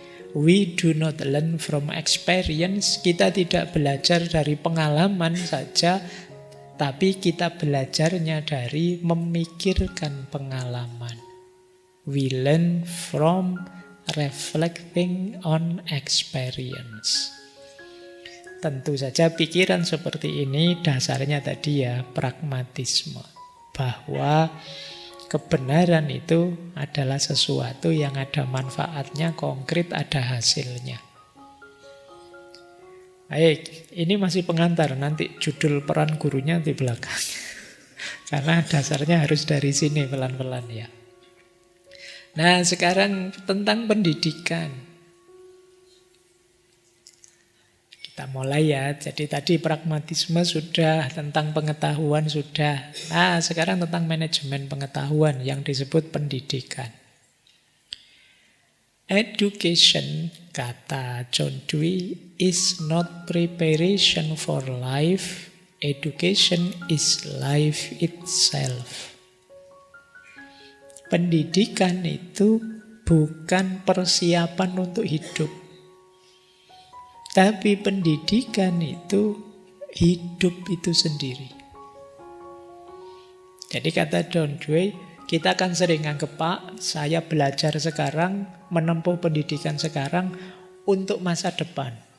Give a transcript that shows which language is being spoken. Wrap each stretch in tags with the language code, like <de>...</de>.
<en>We do not learn from experience.</en> <id>Kita tidak belajar dari pengalaman saja, tapi kita belajarnya dari memikirkan pengalaman.</id> <en>We learn from reflecting on experience.</en> <id>Tentu saja pikiran seperti ini dasarnya tadi ya pragmatisme. Bahwa kebenaran itu adalah sesuatu yang ada manfaatnya, konkret, ada hasilnya. Baik, ini masih pengantar. Nanti judul peran gurunya di belakang. Karena dasarnya harus dari sini pelan-pelan ya. Nah, sekarang tentang pendidikan. Kita mulai ya. Jadi tadi pragmatisme sudah, tentang pengetahuan sudah. Nah, sekarang tentang manajemen pengetahuan yang disebut pendidikan.</id> <en>Education,</en> <id>kata</id> <en>John Dewey, is not preparation for life. Education is life itself.</en> <id>Pendidikan itu bukan persiapan untuk hidup. Tapi pendidikan itu hidup itu sendiri. Jadi kata John Dewey, kita kan sering anggap, Pak, saya belajar sekarang, menempuh pendidikan sekarang untuk masa depan.</id>